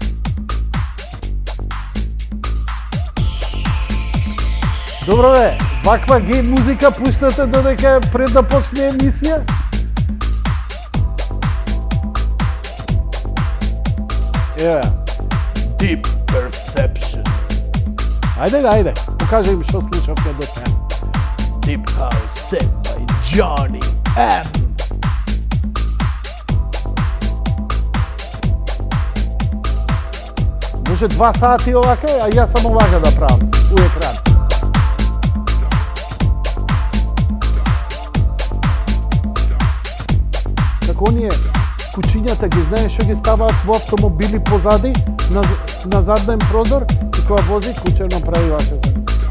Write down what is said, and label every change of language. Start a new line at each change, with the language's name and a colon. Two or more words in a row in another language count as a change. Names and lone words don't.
Macedonian: Добро бе, ваква гей музика пуштате додека пред да почне емисија? Deep Perception. Ајде, покажи им што слушавме до сега.
English: Deep House set by Johnny M.
Macedonian: Може 2 сати овака, а јас само овака да правам у екран. Како оние кучињата ги знаеш што ги ставаат во автомобили позади, на заден прозор, и кога вози кучено прави вака за него.